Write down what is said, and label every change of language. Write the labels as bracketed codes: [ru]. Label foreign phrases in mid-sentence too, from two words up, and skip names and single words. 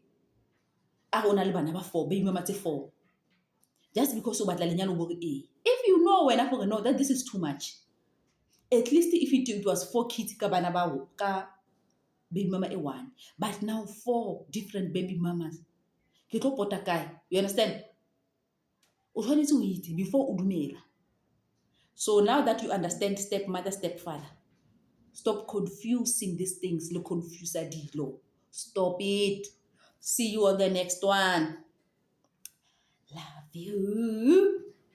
[tn] A go na le bana ba 4, [en] baby mama [tn] tse 4. [en] Just because [tn] o batla lenyalo bo re e. [en] If you know [tn] wena gore [en] no, that this is too much. At least if it was 4 kids [tn] ka bana ba ka [en] baby mama a 1, but now 4 different baby mamas. [tn] Ke tlo pota kae? [en] You understand? [tn] O tshwanetse o itse before o dumela. [en] So now that you understand stepmother, stepfather, stop confusing these things. [tn] Le confusa dilo. [en] Stop it. See you on the next one. Love you.